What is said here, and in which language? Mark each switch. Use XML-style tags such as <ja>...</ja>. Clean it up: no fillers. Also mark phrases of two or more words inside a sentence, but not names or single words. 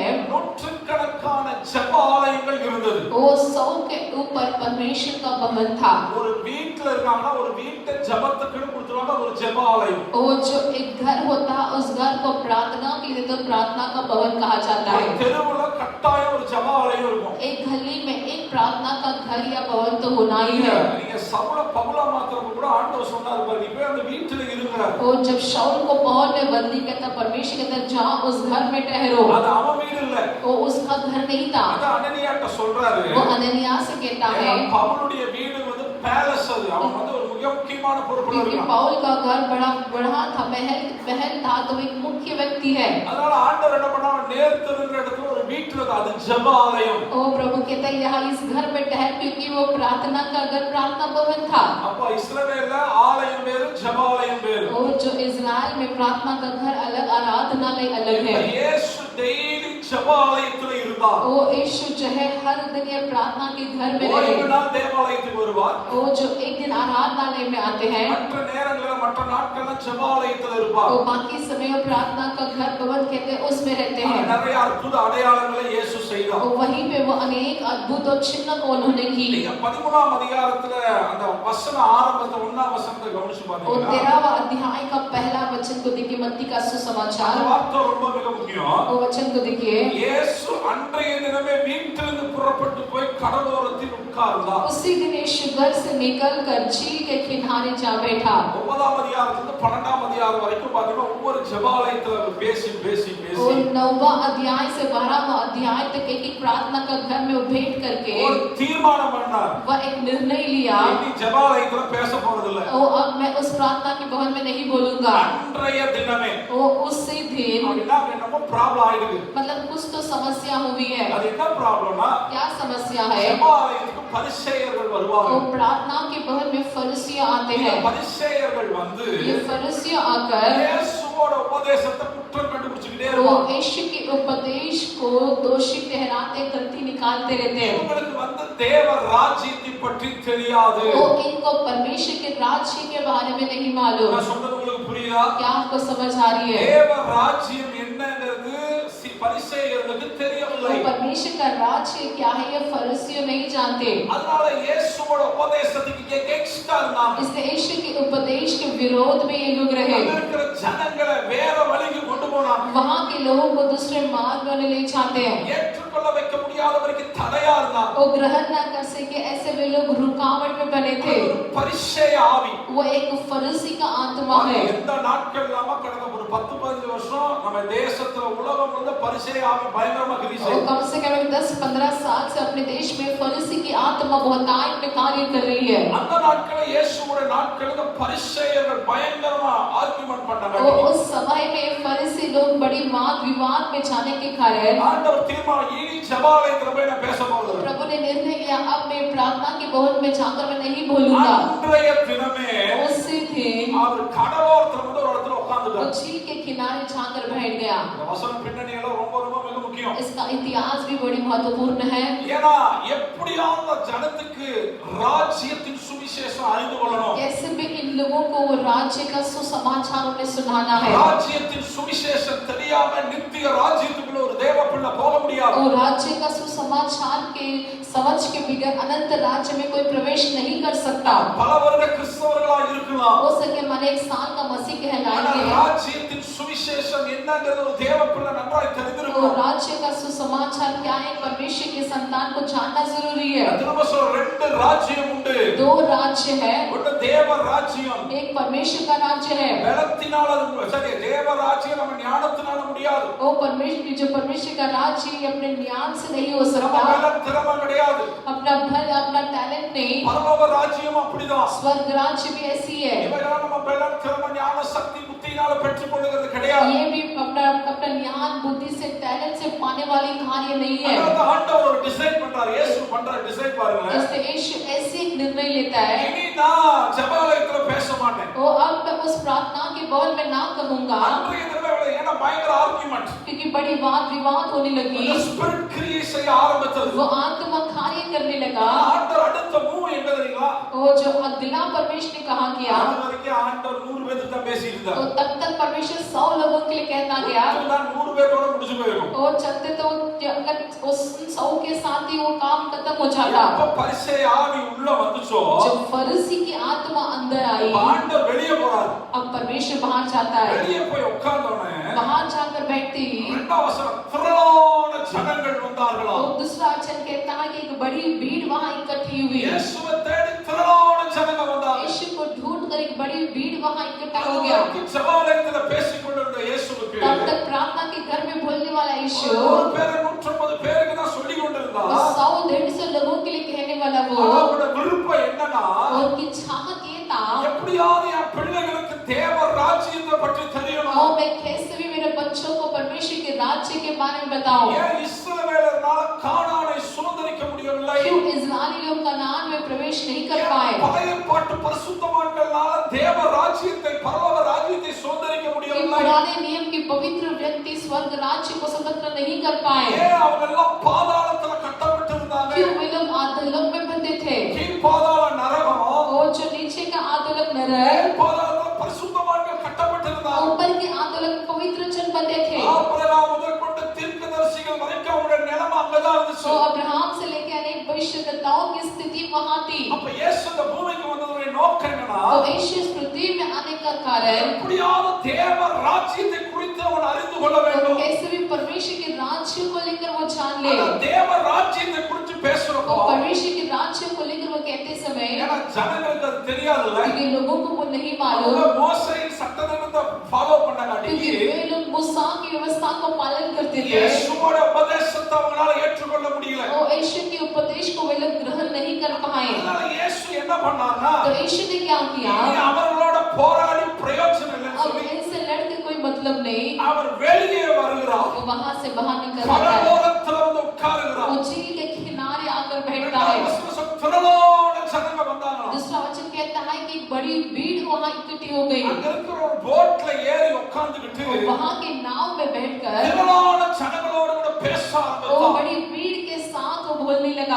<ta>நூற்றுக்கணக்கான ஜெப ஆலயங்கள் இருந்தது.</ta> <hi>वो 100 के ऊपर परमेश्वर का भवन था।</hi> <ta>ஒரு வீட்ல இருக்காங்கன்னா ஒரு வீட்டை ஜெபத்துக்கு கொடுத்துருவாங்க, ஒரு ஜெப ஆலயம்.</ta> <hi>वो जो एक घर होता उस घर को प्रार्थना के लिए तो प्रार्थना का भवन कहा जाता है।</hi> <ta>தெருவுல கட்டாயம் ஒரு ஜெப ஆலயம் இருக்கும்.</ta> <hi>एक गली में एक प्रार्थना का घर या भवन तो होना ही है।</hi> <ta>நீங்க சவுல பவுலா மாத்திரம் கூட ஆண்டவர் சொன்னார் பாரு, நீ போய் அந்த வீட்ல இருங்கறார்.</ta> <hi>और जब शाऊल को पौल में बंदी कहता परमेश्वर कहता जा उस घर में ठहरो।</hi> <ta>அது அவன் வீடு இல்ல.</ta> <hi>वो उसका घर नहीं था।</hi> <ta>அது அனனியாட்ட சொல்றாரு.</ta> <hi>वो अननिया से कहता है</hi> <ta>பவுலுடைய வீடு வந்து பேலஸ், அது அவன் வந்து ஒரு மிக முக்கியமான பொறுப்புல</ta> <hi>क्योंकि</hi> <ta>இருக்கான்.</ta> <hi>पौल का घर बड़ा था, महल था, तो एक मुख्य व्यक्ति है।</hi> <ta>அதனால ஆண்டவர் என்ன பண்ணார், நேர்த்திருக்கிற இடத்துல ஒரு வீட்ல அது ஜெப ஆலயம்.</ta> <hi>ओ प्रभु कहता है यहाँ इस घर में ठहर, क्योंकि वो प्रार्थना का घर प्रार्थना भवन था।</hi> <ta>அப்ப இஸ்ரவேல்ல ஆலயம் வேறு ஜெப ஆலயம் வேறு.</ta> <hi>और जो इस्राएल में प्रार्थना का घर अलग, आराधनालय अलग है।</hi> <ta>இயேசு டெய்லி ஜெப ஆலயத்துல இருந்தார்.</ta> <hi>वो यीशु जो है हर दिन ये प्रार्थना के घर में</hi> <ta>ஒரு</ta> <hi>रहे।</hi> <ta>நாள் தேவாலயத்துக்கு வருவார்.</ta> <hi>वो जो एक दिन आराधनालय में आते हैं,</hi> <ta>மற்ற நேரங்கள்ல மற்ற நாட்கள்ல ஜெப ஆலயத்துல இருப்பார்.</ta> <hi>वो बाकी समय प्रार्थना का घर भवन कहते हैं उसमें रहते हैं।</hi> <ta>நிறைய அற்புத அடையாளங்களை இயேசு செய்தார்.</ta> <hi>और वहीं पे वो अनेक अद्भुत और चिन्ह को उन्होंने की।</hi> <ta>நீங்க 13ஆம் அதிகாரத்துல அந்த வசன ஆரம்பத்தை 1ஆம் வசனத்தை கவனிச்சு</ta> <hi>और</hi> <ta>பாத்தீங்கன்னா</ta> <hi>13वां अध्याय का पहला वचन को देखिए, मत्ती का</hi> <ta>அந்த</ta> <hi>सुसमाचार,</hi> <ta>வார்த்தை ரொம்ப மிக முக்கியம்.</ta> <hi>वो वचन को देखिए।</hi> <ta>இயேசு அன்றைய தினமே வீட்டிலிருந்து புறப்பட்டு போய் கடலோரத்தில் உட்கார்ந்தார்.</ta> <hi>उसी दिन यीशु घर से निकलकर झील के किनारे जा बैठा।</hi> <ta>9ஆம் அதிகாரத்துல 12ஆம் அதிகாரம் வரைக்கும் பாத்தீங்கன்னா ஒவ்வொரு ஜெபாலயத்துல பேசி பேசி பேசி</ta> <hi>और 9वां अध्याय से 12वां अध्याय तक एक प्रार्थना का घर में बैठ करके</hi> <ta>ஒரு தீர்மானம் பண்ணார்.</ta> <hi>वह एक निर्णय लिया,</hi> <ta>இனி ஜெபாலயத்துல பேச போறது இல்ல.</ta> <hi>ओ अब मैं उस प्रार्थना के भवन में नहीं बोलूंगा।</hi> <ta>அன்றைய தினமே</ta> <hi>वो उसी दिन,</hi> <ta>அப்படின்னா என்னமோ ப்ராப்ளம் ஆயிடுது.</ta> <hi>मतलब कुछ तो समस्या हुई है।</hi> <ta>அது என்ன ப்ராப்ளம்னா</ta> <hi>क्या समस्या है?</hi> <ta>ஜெபாலயத்துக்கு பரிசேயர்கள் வருவாங்க.</ta> <hi>वो प्रार्थना के भवन में फरीसिया आते</hi> <ta>இந்த</ta> <hi>हैं।</hi> <ta>பரிசேயர்கள் வந்து</ta> <hi>ये फरीसिया आकर</hi> <ta>இயேசுவோட உபதேசத்தை குற்றம் கண்டுபிடிச்சிட்டே</ta> <hi>वो</hi> <ta>இருப்பாங்க.</ta> <hi>यीशु के उपदेश को दोषी ठहराते, गलती निकालते रहते हैं।</hi> <ta>இவங்களுக்கு வந்து தேவ ராஜ்யத்தை பற்றி தெரியாது.</ta> <hi>वो इनको परमेश्वर के राज्य के बारे में नहीं मालूम।</hi> <ta>நான் சொல்றது உங்களுக்கு புரியுதா?</ta> <hi>क्या आपको समझ आ रही है?</hi> <ta>தேவ ராஜ்யம் என்னங்கிறது பரிசேயர்களுக்கு தெரியவில்லை.</ta> <hi>वो परमेश्वर का राज्य क्या है ये फरीसियों नहीं जानते।</hi> <ta>அதனால இயேசுவோட உபதேசத்துக்கு எகென்ஸ்டா இருந்தாங்க.</ta> <hi>इसलिए यीशु के उपदेश के विरोध में ये लोग रहे।</hi> <ta>அங்க இருக்கிற ஜனங்களை வேற வழிக்கு கொண்டு போனாங்க.</ta> <hi>वहाँ के लोगों को दूसरे मार्ग में ले जाते हैं।</hi> <ta>ஏற்றுக்கொள்ள வைக்க முடியாதவருக்கு தடையா இருந்தாங்க.</ta> <hi>वो ग्रहण न कर सके ऐसे वे लोग रुकावट में बने थे।</hi> <ta>பரிசேய ஆவி,</ta> <hi>वो एक फरीसी का आत्मा है।</hi> <ta>எந்த நாட்கள் இல்லாம கடந்த ஒரு 10-15 வருஷம் நம்ம தேசத்துல உலகம் வந்து பரிசேய ஆவி பயங்கரமா கிரியை</ta> <hi>और</hi> <ta>செய்யுது.</ta> <hi>कम से कम 10-15 साल से अपने देश में फरीसी की आत्मा बहुत आग में कार्य कर रही है।</hi> <ta>அந்த நாட்கள இயேசுவோட நாட்கள பரிசேயர்கள் பயங்கரமா ஆர்குமென்ட் பண்ணாங்க.</ta> <hi>वो उस समय में फरीसी लोग बड़ी वाद विवाद में जाने के कारण</hi> <ta>ஆண்டவர் தீர்மானம், இனி ஜெபாலயத்துல போய் நான் பேச போறதில்லை.</ta> <hi>प्रभु ने निर्णय लिया अब मैं प्रार्थना के भवन में जाकर मैं नहीं बोलूंगा।</hi> <ta>அன்றைய தினமே</ta> <hi>उसी दिन</hi> <ta>அவர் கடலோரத்துல வந்து ஒரு இடத்துல</ta> <hi>वो</hi> <ta>உட்கார்ந்துட்டார்.</ta> <hi>झील के किनारे जाकर बैठ गया।</hi> <ta>இந்த வசன பின்னணி எல்லாம் ரொம்ப ரொம்ப மிக முக்கியம்.</ta> <hi>इसका इतिहास भी बड़ी महत्वपूर्ण है।</hi> <ta>ஏன்னா எப்படியாவது ஜனத்துக்கு ராஜ்யத்தின் சுவிசேஷம் அறிந்து கொள்ளணும்.</ta> <hi>कैसे भी इन लोगों को वो राज्य का सुसमाचार उन्हें सुनाना है।</hi> <ta>ராஜ்யத்தின் சுவிசேஷம் தெரியாம நித்திய ராஜ்யத்துக்குள்ள ஒரு தேவ பிள்ளை போக முடியாது.</ta> <hi>और राज्य का सुसमाचार के समझ के बिगड़ अनंत राज्य में कोई प्रवेश नहीं कर सकता।</hi> <ta>பல வருட கிறிஸ்தவர்களா இருக்கலாம்.</ta> <hi>हो सके मन एक साल का मसीह कहलाएंगे।</hi> <ta>ராஜ்யத்தின் சுவிசேஷம் என்னங்கிறது ஒரு தேவ பிள்ளை நன்றாய்</ta> <hi>और</hi> <ta>தெரிந்திருக்கணும்.</ta> <hi>राज्य का सुसमाचार क्या है परमेश्वर के संतान को जानना जरूरी है।</hi> <ta>திரும்ப சொல்ற ரெண்டு ராஜ்யம் உண்டு.</ta> <hi>दो राज्य है,</hi> <ta>ஒன்னு தேவ ராஜ்யம்,</ta> <hi>एक परमेश्वर का राज्य है।</hi> <ta>பலத்தினால அது சரி, தேவ ராஜ்யம் நம்ம ஞானத்தினால முடியாது।</ta> <hi>वो परमेश्वर जो परमेश्वर का राज्य ये अपने ज्ञान से नहीं हो</hi> <ta>நம்ம</ta> <hi>सकता,</hi> <ta>பலம் திறமை கிடையாது।</ta> <hi>अपना बल अपना टैलेंट नहीं।</hi> <ta>பரலோக ராஜ்யம் அப்படிதான்,</ta> <hi>स्वर्ग राज्य भी ऐसी है।</hi> <ta>இவையெல்லாம் நம்ம பலம் திறமை ஞான சக்தி புத்தியினால பெற்றுக்கொள்கிறது கிடையாது।</ta> <hi>ये भी अपना अपना ज्ञान बुद्धि से टैलेंट से पाने वाली कार्य नहीं है।</hi> <ta>அந்த ஆண்டவர் ஒரு டிசைட் பண்றார், இயேசு பண்ற டிசைட் பாருங்க।</ta> <hi>इसलिए यीशु ऐसे एक निर्णय लेता है,</hi> <ta>இனி நான் ஜெபாலயத்துல பேச மாட்டேன்।</ta> <hi>वो अब मैं उस प्रार्थना के बॉल में ना कहूंगा,</hi> <ta>அன்றைய தினத்துல ஏன்னா பயங்கர ஆர்குமெंट,</ta> <hi>क्योंकि बड़ी वाद विवाद होने लगी।</hi> <ta>ஸ்பிரிட் கிரியை செய்ய ஆரம்பிச்சது।</ta> <hi>वो आत्मा कार्य करने लगा।</hi> <ta>ஆண்டவர் அடுத்த மூவ் என்ன தெரியுங்களா?</ta> <hi>वो जो अगला परमेश्वर ने कहा किया,</hi> <ta>அது வரைக்கும் ஆண்டவர் 100 பேருக்கு தான் பேசிட்டு இருந்தார்।</ta> <hi>तो तब तक परमेश्वर 100 लोगों के लिए कहना गया,</hi> <ta>நான் 100 பேரோட முடிஞ்சு போயிடும்।</ta> <hi>और चलते तो अगर उस 100 के साथ ही वो काम खत्म हो जाता।</hi> <ta>அப்ப பரிசேய ஆவி உள்ள வந்துச்சோ,</ta> <hi>जब फरीसी की आत्मा अंदर आई,</hi> <ta>ஆண்டவர் வெளிய போறார்।</ta> <hi>अब परमेश्वर बाहर जाता है।</hi> <ta>வெளிய போய் உட்கார்ந்தோனே</ta> <hi>बाहर जाकर बैठते ही</hi> <ta>இரண்டாம் வசனம், திரளான ஜனங்கள் வந்தார்களா।</ta> <hi>और दूसरा वचन कहता है कि एक बड़ी भीड़ वहां इकट्ठी हुई।</hi> <ta>இயேசுவை தேடி திரளான ஜனங்கள் வந்தாங்க।</ta> <hi>यीशु को ढूंढकर एक बड़ी भीड़ वहां इकट्ठा हो गया।</hi> <ta>ஜெபாலயத்துல பேசிக் கொண்டிருந்த இயேசுவுக்கு</ta> <hi>तब तक प्रार्थना के घर में बोलने वाला यीशु</hi> <ta>ஒரு பேர் 150 பேருக்கு தான் சொல்லி கொண்டிருந்தா।</ta> <hi>100-150 लोगों के लिए कहने वाला वो,</hi> <ta>அவரோட விருப்பம் என்னன்னா,</ta> <hi>उनकी चाहत ये था,</hi> <ta>எப்படியாவது என் பிள்ளைகளுக்கு தேவ ராஜ்யத்தை பற்றி தெரியணும்।</ta> <hi>और मैं कैसे भी मेरे बच्चों को परमेश्वर के राज्य के बारे में बताऊं।</hi> <ta>ஏன் இஸ்ரவேலர்னால கானானை சுதந்தரிக்க முடியவில்லை?</ta> <hi>क्यों इस्राएली लोग कनान में प्रवेश नहीं कर पाए?</hi> <ta>பழைய ஏற்பாட்டு பரிசுத்தவான்களால தேவ ராஜ்யத்தை பரலோக ராஜ்யத்தை சுதந்தரிக்க</ta> <hi>कि</hi> <ta>முடியவில்லை।</ta> <hi>पुराने नियम की पवित्र व्यक्ति स्वर्ग राज्य को स्वतंत्र नहीं कर पाए।</hi> <ta>ஏன் அவங்க எல்லாம் பாதாளத்துல கட்டப்பட்டு இருந்தாங்க?</ta> <hi>क्यों वे लोग आधोलोक में बंधे थे?</hi> <ta>கீழ் பாதாள நரகம்,</ta> <hi>और जो नीचे का आधोलोक नरक,</hi> <ta>பாதாளத்துல பரிசுத்தவான்கள் கட்டப்பட்டு இருந்தாங்க।</ta> <hi>ऊपर के आधोलोक में पवित्र जन बंधे थे।</hi> <ta>ஆபிரகாம் முதற்கொண்டு தீர்க்கதரிசிகள் வரைக்கும் அவருடைய நிலைமை அங்கதான் இருந்துச்சு।</ta> <hi>तो अब्राहम से लेकर अनेक भविष्यवक्ताओं की स्थिति वहां थी।</hi> <ta>அப்ப இயேசு இந்த பூமிக்கு வந்ததுடைய நோக்கம் என்னன்னா,</ta> <hi>तो यीशु इस पृथ्वी में आने का कारण</hi> <ta>எப்படியாவது தேவ ராஜ்யத்தை குறித்து அவன் அறிந்து கொள்ள</ta> <hi>तो</hi> <ta>வேண்டும்।</ta> <hi>कैसे भी परमेश्वर के राज्य को लेकर वो जान ले।</hi> <ta>அந்த தேவ ராஜ்யத்தை குறித்து பேசுறப்போ,</ta> <hi>और परमेश्वर के राज्य को लेकर वो कहते समय,</hi> <ta>ஏன்னா ஜனங்களுக்கு அது தெரியாதுல்ல,</ta> <hi>क्योंकि लोगों को वो नहीं</hi> <ta>அவங்க</ta> <hi>मालूम,</hi> <ta>மோசேயின் சட்டத்தை ஃபாலோ பண்ணாங்க।</ta> <hi>क्योंकि वे लोग मूसा की व्यवस्था को पालन करते थे।</hi> <ta>இயேசுவோட உபதேசத்தை அவங்களால ஏற்றுக்கொள்ள முடியல।</ta> <hi>और यीशु के उपदेश को वे लोग ग्रहण नहीं कर पाए।</hi> <ta>அதனால இயேசு என்ன பண்ணாருன்னா,</ta> <hi>तो यीशु ने क्या किया,</hi> <ta>இனி அவர்களோட போராடி பிரயோஜனம் இல்லைன்னு</ta> <hi>अब</hi> <ta>சொல்லி</ta> <hi>इनसे लड़के कोई मतलब नहीं,</hi> <ta>அவர் வெளியே வருகிறார்।</ta> <hi>वो वहां से बाहर निकल आता है।</hi> <ta>பரலோகத்துல வந்து உட்காருகிறார்।</ta> <hi>वो झील के किनारे आकर बैठता है।</hi> <ta>திரளான ஜனங்க வந்தாங்க।</ta> <hi>दूसरा वचन कहता है कि बड़ी भीड़ वहां इकट्ठी हो गई।</hi> <ta>அங்க இருக்கிற ஒரு போட்ல ஏறி உட்கார்ந்துகிட்டு</ta> <hi>और वहां के नाव में बैठकर</hi> <ta>திரளான ஜனங்களோட கூட பேச</ta> <hi>वो</hi> <ta>ஆரம்பித்தார்।</ta> <hi>बड़ी भीड़ के साथ वो बोलने लगा।</hi>